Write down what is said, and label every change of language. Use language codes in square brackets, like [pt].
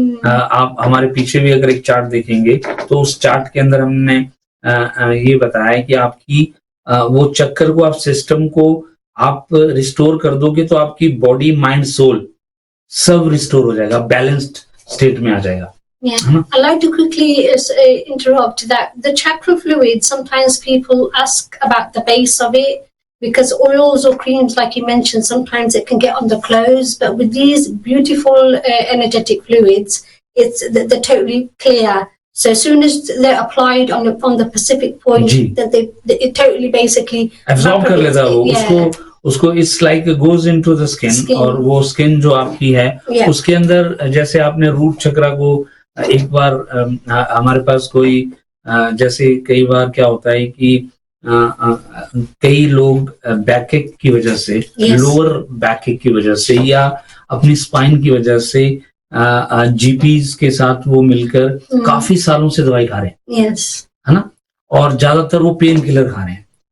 [hi] आप हमारे पीछे भी अगर एक चार्ट देखेंगे तो उस चार्ट के अंदर हमने ये बताया कि आपकी वो चक्कर को, आप सिस्टम को आप रिस्टोर कर दोगे तो आपकी बॉडी, माइंड, सोल सब रिस्टोर हो जाएगा, बैलेंस्ड स्टेट में आ जाएगा. [en] Yeah, I'd like to quickly interrupt that. The chakra fluid, sometimes people ask about the base of it, because oils or creams, like you mentioned, sometimes it can get on the clothes, but with these beautiful energetic fluids, they're totally clear. So as soon as they're applied on the specific point, that it totally basically [hi] absorb कर लेता है वो, उसको [en] it's like goes into the skin, [hi] और वो skin जो आपकी है उसके अंदर, जैसे आपने रूट चक्रा को एक बार हमारे पास कोई, जैसे कई बार क्या होता है कि कई लोग बैकएक की वजह से, लोअर बैकएक की वजह से या अपनी स्पाइन की वजह से जीपीज के साथ वो मिलकर काफी सालों से दवाई खा रहे हैं, है ना, और ज्यादातर वो पेन किलर खा रहे हैं.